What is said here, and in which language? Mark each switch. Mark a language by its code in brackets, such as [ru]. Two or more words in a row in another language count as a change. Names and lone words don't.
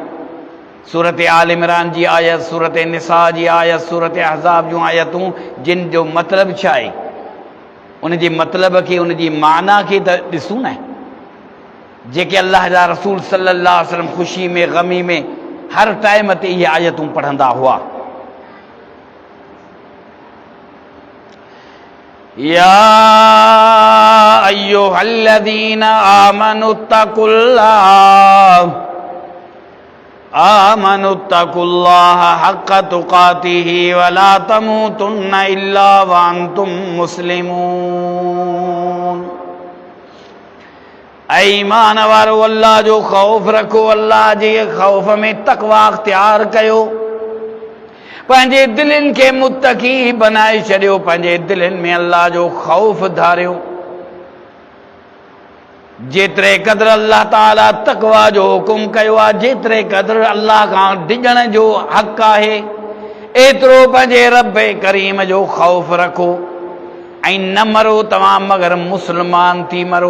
[sd] सूरत आल इमरान जी आयत, सूरत निसा जी आयत, सूरत अहज़ाब जूं आयतूं जिन जो मतिलबु छा आहे, उनजे मतिलब खे, उनजी माना खे त ॾिसूं न। जेके अल्लाह जा रसूल [ar] صلى الله عليه وسلم [sd] ख़ुशी में, ग़मी में, हर टाइम ते इहे आयतूं पढ़ंदा हुआ। [ar] يا أيها الذين آمنوا اتقوا الله حق تقاته ولا تموتن إلا وأنتم مسلمون. [sd] ऐ ईमान वारो, अल्लाह जो ख़ौफ़ रखो, अल्लाह जे ख़ौफ़ में तक़वा अख़्तियार कयो, पंहिंजे दिलनि खे मुत्तक़ी बनाए छॾियो, पंहिंजे दिलनि में अल्लाह जो ख़ौफ़ धारियो। जेतिरे क़दुरु अल्लाह ताला तक़वा जो हुकुम कयो आहे, जेतिरे क़दुरु अल्लाह खां डिॼण जो हक़ आहे, एतिरो पंहिंजे रब करीम जो ख़ौफ़ रखो ऐं न मरो तव्हां मगर मुस्लमान थी मरो।